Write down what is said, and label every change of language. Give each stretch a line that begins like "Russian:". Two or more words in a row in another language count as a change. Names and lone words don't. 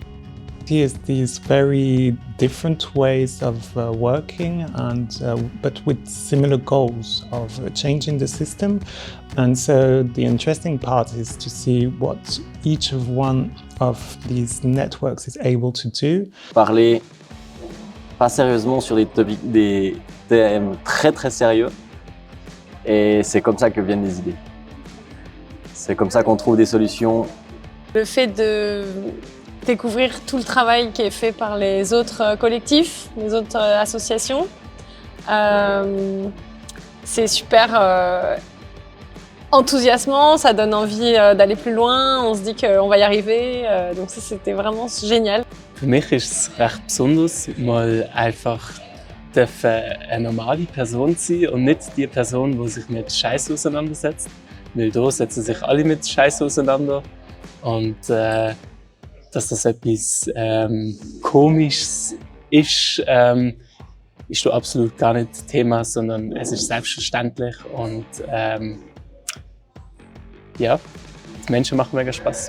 English: Here's these very different ways of working, but with similar goals of changing the system. And so the interesting part is to see what each of one of these networks is able to do.
French: Parler pas sérieusement sur des thèmes très très sérieux, et c'est comme ça que viennent les idées. C'est comme ça qu'on trouve des solutions. Le fait de découvrir tout le travail qui est fait par les autres collectifs, les autres associations, c'est super enthousiasmant, ça donne envie d'aller plus loin, on se dit qu'on va y arriver, donc ça c'était vraiment génial.
German: Für mich ist es recht besonders, mal einfach eine normale Person zu sein und nicht die Person, die sich mit Scheiß auseinandersetzt, weil da setzen sich alle mit Scheiße auseinander und dass das etwas Komisches ist, ist da absolut gar nicht Thema, sondern es ist selbstverständlich und ja, die Menschen machen mega Spaß.